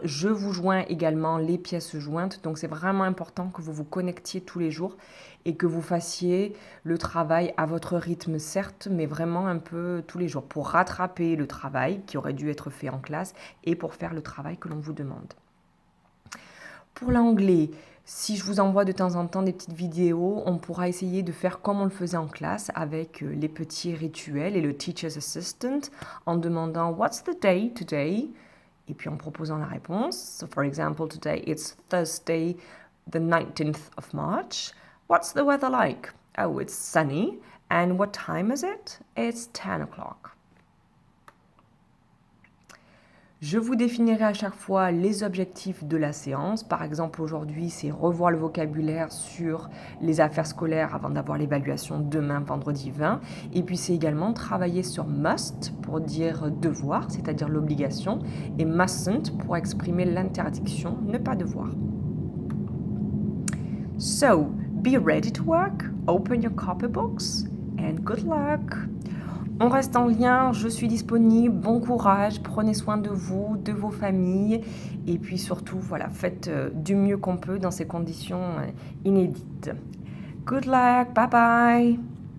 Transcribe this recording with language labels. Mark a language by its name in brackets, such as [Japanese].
[French] Je vous joins également les pièces jointes. Donc c'est vraiment important que vous vous connectiez tous les jours et que vous fassiez le travail à votre rythme, certes, mais vraiment un peu tous les jours pour rattraper le travail qui aurait dû être fait en classe et pour faire le travail que l'on vous demande. Pour l'anglais, si je vous envoie de temps en temps des petites vidéos, on pourra essayer de faire comme on le faisait en classe avec les petits rituels et le teacher's assistant en demandant [English] What's the day today? [French] Et puis en proposant la réponse. [English] So for example, today it's Thursday, the 19th of March. What's the weather like? Oh, it's sunny. And what time is it? It's 10 o'clock. [French] Je vous définirai à chaque fois les objectifs de la séance. Par exemple, aujourd'hui, c'est revoir le vocabulaire sur les affaires scolaires avant d'avoir l'évaluation demain, vendredi 20. Et puis, c'est également travailler sur must pour dire devoir, c'est-à-dire l'obligation, et mustn't pour exprimer l'interdiction, ne pas devoir. [English] So, be ready to work, open your copybooks, and good luck! [French] On reste en lien, je suis disponible, bon courage, prenez soin de vous, de vos familles et puis surtout, voilà, faites du mieux qu'on peut dans ces conditions inédites. [English] Good luck, bye bye!